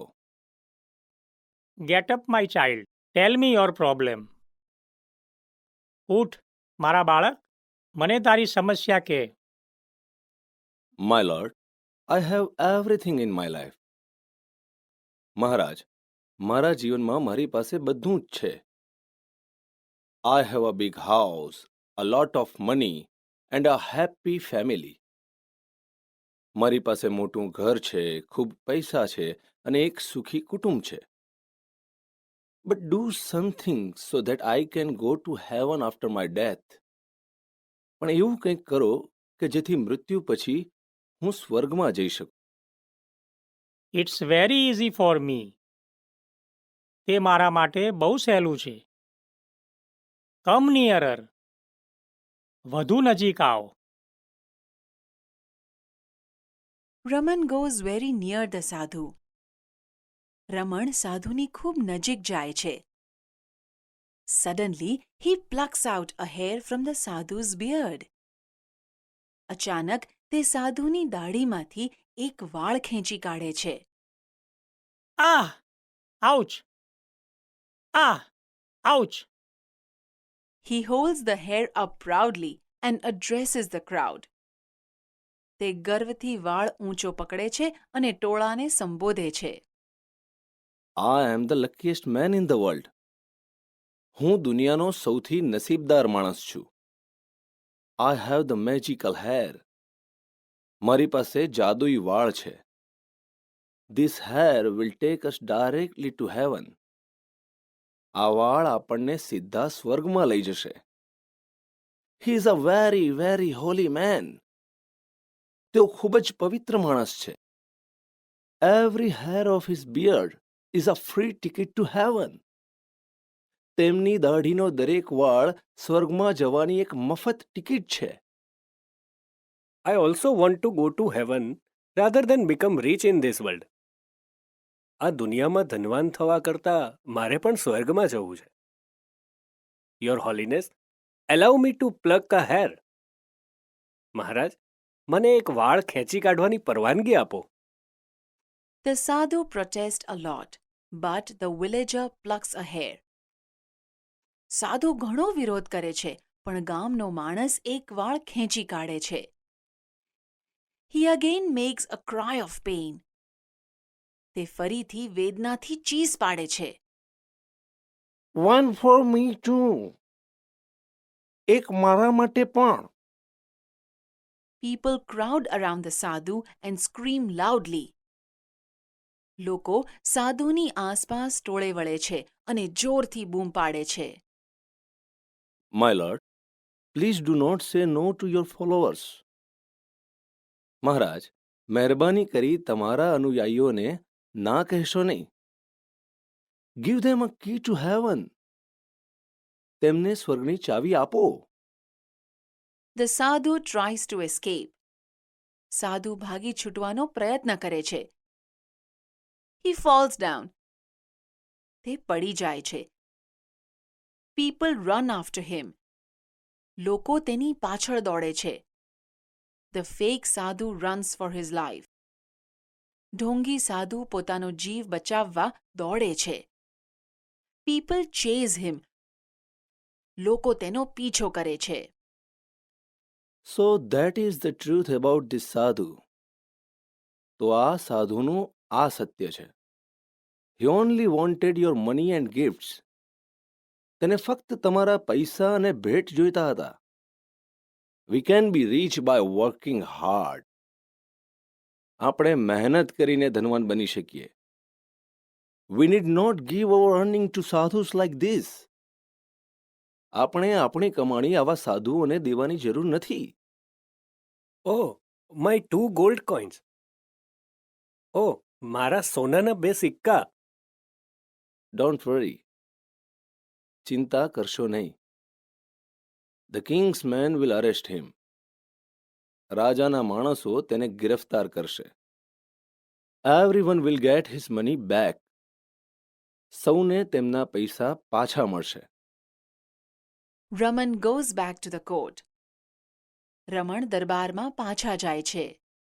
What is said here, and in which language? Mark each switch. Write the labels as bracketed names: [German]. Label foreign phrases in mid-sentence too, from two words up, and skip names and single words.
[English] Get up, my child. Tell me your problem. [Gujarati] ઉઠ, મારા બાળક, મને તારી સમસ્યા કહે. [English] My lord, I have everything in my life. [Gujarati] મહારાજ, મારા જીવનમાં મારી પાસે બધું જ છે. [English] I have a big house, a lot of money and a happy family. [Gujarati] મારી પાસે મોટું ઘર છે, ખૂબ પૈસા છે અને એક સુખી કુટુંબ છે. [English] But do something so that I can go to heaven after my death. [Gujarati] પણ એવું કંઈક કરો કે જેથી મૃત્યુ પછી હું સ્વર્ગમાં જઈ શકું. [English] It's very easy for me. [Gujarati] તે મારા માટે બહુ સહેલું છે. [English] Come nearer. [Gujarati] વધુ નજીક આવો. [English] Raman goes very near the sadhu. [Gujarati] રમણ સાધુની ખૂબ નજીક જાય છે. [English] Suddenly, he plucks out a hair from the sadhu's beard. [Gujarati] અચાનક તે સાધુની દાઢીમાંથી એક વાળ ખેંચી કાઢે છે. Ah! Ouch! Ah! Ouch! [English] He holds the hair up proudly and addresses the crowd. [Gujarati] તે ગર્વથી વાળ ઊંચો પકડે છે અને ટોળાને સંબોધે છે. [English] I am the luckiest man in the world. [Gujarati] હું દુનિયાનો સૌથી નસીબદાર માણસ છું. [English] I have the magical hair. [Gujarati] મારી પાસે જાદુઈ વાળ છે. [English] This hair will take us directly to heaven. [Gujarati] આ વાળ આપણને સીધા સ્વર્ગમાં લઈ જશે. [English] He is a very, very holy man. [Gujarati] તેઓ ખૂબ જ પવિત્ર માણસ છે. [English] Every hair of his beard is a free ticket to heaven. [Gujarati] તેમની દાઢીનો દરેક વાળ સ્વર્ગમાં જવાની એક મફત ટિકિટ છે. [English] I also want to go to heaven rather than become rich in this world. [Gujarati] આ દુનિયામાં ધનવાન થવા કરતાં મારે પણ સ્વર્ગમાં જવું છે. [English] Your Holiness, allow me to pluck a hair. [Gujarati] મહારાજ, મને એક વાળ ખેંચી કાઢવાની પરવાનગી આપો. [English] The sadhu protests a lot, but the villager plucks a hair. [Gujarati] સાધુ ઘણો વિરોધ કરે છે, પણ ગામનો માણસ એક વાળ ખેંચી કાઢે છે. [English] He again makes a cry of pain. [Gujarati] તે ફરીથી વેદનાથી ચીસ પાડે છે. [English] One for me too. [Gujarati] એક મારા માટે પણ. [English] People crowd around the sadhu and scream loudly. [Gujarati] લોકો સાધુની આસપાસ ટોળે વળે છે અને જોરથી બૂમ પાડે છે. [English] My lord, please do not say no to your followers. [Gujarati] મહારાજ, મહેરબાની કરી તમારા અનુયાયીઓને ના કહેશો નહીં. [English] Give them a key to heaven. [Gujarati] તેમને સ્વર્ગની ચાવી આપો. [English] The sadhu tries to escape. [Gujarati] સાધુ ભાગી છૂટવાનો પ્રયત્ન કરે છે. [English] He falls down. [Gujarati] તે પડી જાય છે. [English] People run after him. [Gujarati] લોકો તેની પાછળ દોડે છે. [English] The fake sadhu runs for his life. [Gujarati] ઢોંગી સાધુ પોતાનો જીવ બચાવવા દોડે છે. [English] People chase him. [Gujarati] લોકો તેનો પીછો કરે છે. [English] So that is the truth about this sadhu. [Gujarati] તો આ સાધુનું આ સત્ય છે. [English] He only wanted your money and gifts. [Gujarati] તેને ફક્ત તમારા પૈસા અને ભેટ જોઈતા હતા. [English] We can be rich by working hard. [Gujarati] આપણે મહેનત કરીને ધનવાન બની શકીએ. [English] We need not give our earning to sadhus like this. [Gujarati] આપણે આપણી કમાણી આવા સાધુઓને દેવાની જરૂર નથી. [English] Oh, my 2 gold coins. [Gujarati] Oh, મારા સોનાના 2 સિક્કા. [English] Don't worry. [Gujarati] ચિંતા કરશો નહીં. [English] The king's men will arrest him. [Gujarati] રાજાના માણસો તેને ગિરફ્તાર કરશે. [English] Everyone will get his money back. [Gujarati] સૌને તેમના પૈસા પાછા મળશે. [English] Raman goes back to the court. [Gujarati] રમણ દરબારમાં પાછા જાય છે.